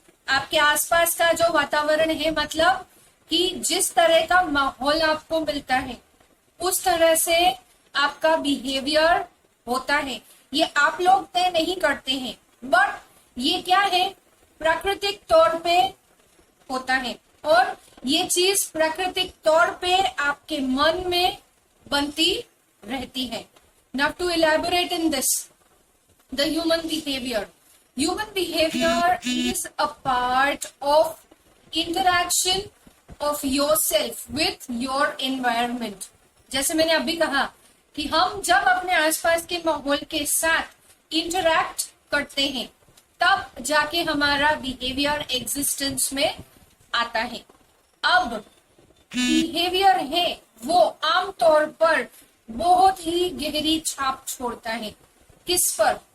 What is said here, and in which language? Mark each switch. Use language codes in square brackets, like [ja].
[hi] आपके आसपास का जो वातावरण है मतलब कि जिस तरह का माहौल आपको मिलता है उस तरह से आपका बिहेवियर होता है। ये आप लोग तय नहीं करते हैं, बट ये क्या है, प्राकृतिक तौर पे होता है, और ये चीज प्राकृतिक तौर पे आपके मन में बनती रहती है। [en] Now to elaborate in this, the human behavior. Human behavior is a part of interaction of yourself with your environment. [hi] जैसे मैंने अभी कहा कि हम जब अपने आसपास के माहौल के साथ इंटरैक्ट करते हैं तब जाके हमारा बिहेवियर एग्जिस्टेंस में आता है। अब बिहेवियर है वो आमतौर पर बहुत ही गहरी छाप छोड़ता है। किस पर?